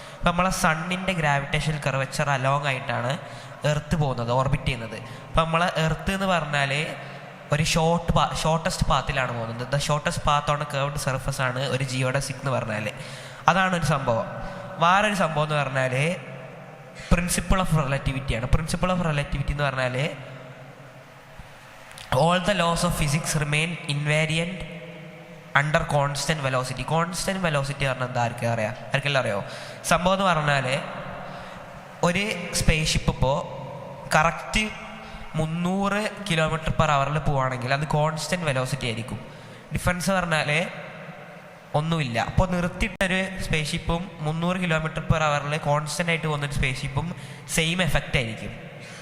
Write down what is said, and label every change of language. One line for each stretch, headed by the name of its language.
Malayalam: ഇപ്പം നമ്മളെ സണ്ണിൻ്റെ gravitational curvature along ആയിട്ടാണ് എർത്ത് പോകുന്നത്, ഓർബിറ്റ് ചെയ്യുന്നത്. അപ്പം നമ്മളെ എർത്ത് എന്ന് പറഞ്ഞാൽ ഒരു ഷോർട്ടസ്റ്റ് പാത്തിലാണ് പോകുന്നത്.
English: the shortest path on a curved surface
Malayalam: ആണ് ഒരു ജിയോഡസിക് എന്ന് പറഞ്ഞാൽ. അതാണ് ഒരു സംഭവം. വേറൊരു സംഭവം എന്ന് പറഞ്ഞാൽ principle of റിലേറ്റിവിറ്റിയാണ്.
English: principle of relativity
Malayalam: എന്ന് പറഞ്ഞാൽ
English: all the laws of physics remain invariant under constant velocity.
Malayalam: Constant velocity പറഞ്ഞാൽ എന്താ ആർക്കെല്ലാം അറിയോ? സംഭവം എന്ന് പറഞ്ഞാൽ ഒരു സ്പേസ് ഷിപ്പ് ഇപ്പോൾ കറക്റ്റ് 300 km/h പോവുകയാണെങ്കിൽ അത് കോൺസ്റ്റൻറ്റ് വെലോസിറ്റി ആയിരിക്കും. ഡിഫറൻസ് പറഞ്ഞാൽ ഒന്നുമില്ല. അപ്പോൾ നിർത്തിയിട്ടൊരു സ്പേസ് ഷിപ്പും 300 km/h കോൺസ്റ്റൻ്റ് ആയിട്ട് പോകുന്നൊരു സ്പേസ് ഷിപ്പും സെയിം എഫക്റ്റ് ആയിരിക്കും.